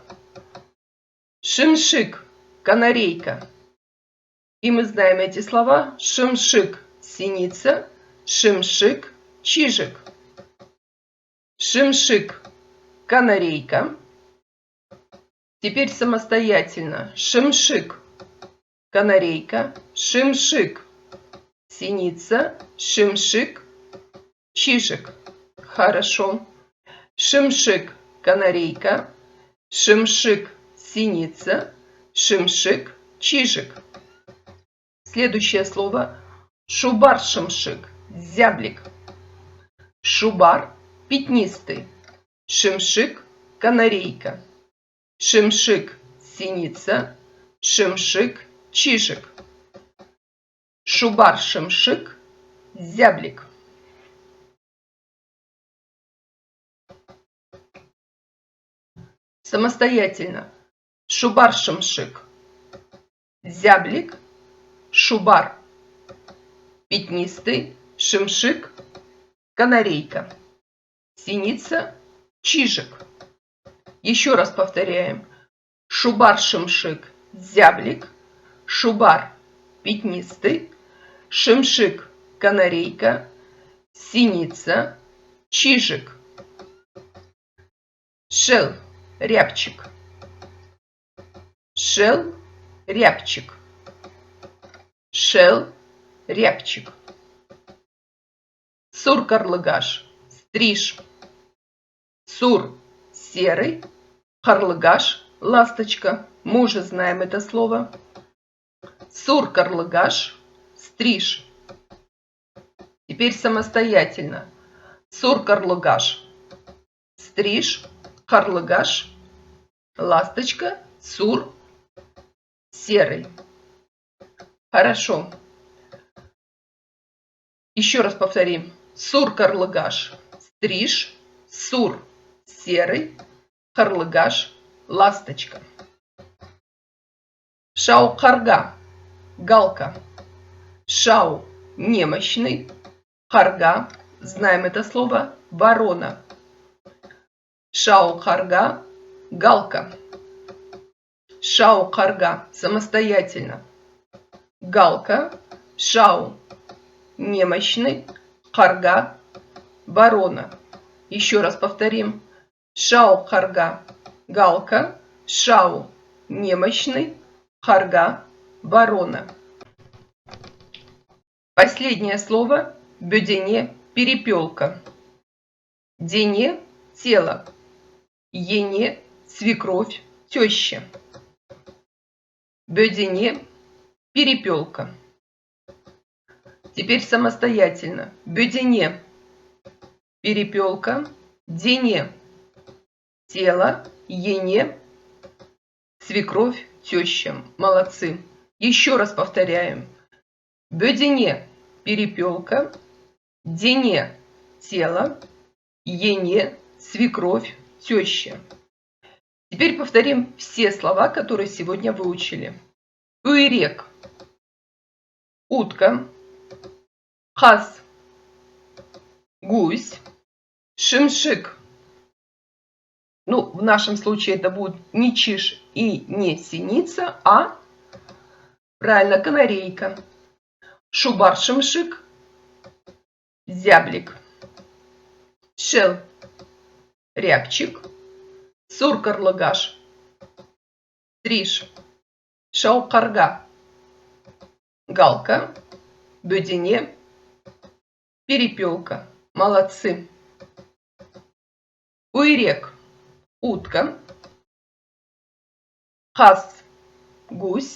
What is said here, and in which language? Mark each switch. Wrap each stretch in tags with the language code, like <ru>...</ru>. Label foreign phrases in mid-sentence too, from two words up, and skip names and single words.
<ru>Шимшик – канарейка. И мы знаем эти слова. Шимшик – синица, шимшик – чижик. Шимшик – канарейка. Теперь самостоятельно. Шимшик – канарейка, шимшик – синица, шимшик – чижик. Хорошо. Шимшик – канарейка, шимшик – синица, шимшик – чижик. Следующее слово – шубар-шимшик – зяблик. Шубар – пятнистый, шимшик – канарейка, шимшик – синица, шимшик – чижик. Шубар-шимшик – зяблик. Самостоятельно. Шубар-шимшик – зяблик, шубар – пятнистый, шимшик – канарейка, синица – чижик. Еще раз повторяем. Шубар-шимшик – зяблик, шубар – пятнистый, шимшик – канарейка, синица – чижик. Шел – рябчик. Шел – рябчик. Шел – рябчик. Сур-карлыгаш – стриж. Сур – серый, карлыгаш – ласточка. Мы уже знаем это слово. Сур-карлыгаш – стриж. Теперь самостоятельно. Сур-карлыгаш – стриж, карлыгаш – ласточка, сур – серый. Хорошо. Еще раз повторим. Сур-карлыгаш – стриж, сур – серый, карлыгаш – ласточка. Шау-карга – галка. Шау – немощный, карга – знаем это слово, ворона. Шау-карга – галка. Шау-карга – самостоятельно. Галка, шау – немощный, карга – ворона. Еще раз повторим. Шау-карга – галка, шау – немощный, карга – ворона. Последнее слово – бöдене – перепелка. Дене – тело. Ене – свекровь, теща. Бöдене – перепелка. Теперь самостоятельно. Бöдене – перепелка. Дене – тело. Ене – свекровь, теща. Молодцы. Еще раз повторяем. Бöдене – перепелка. Дене – тело. Ене – свекровь, теща. Теперь повторим все слова, которые сегодня выучили. Уйрек – утка. Каз – гусь. Шимшик. Ну, в нашем случае это будет не чиж и не синица, а правильно, канарейка. Шубар-шимшик зяблик. Шел, рябчик. Сур, карлыгаш. Стриж, шау-карга. Галка, бөдене, перепелка. Молодцы. Уйрек, утка. Хас, гусь.</ru>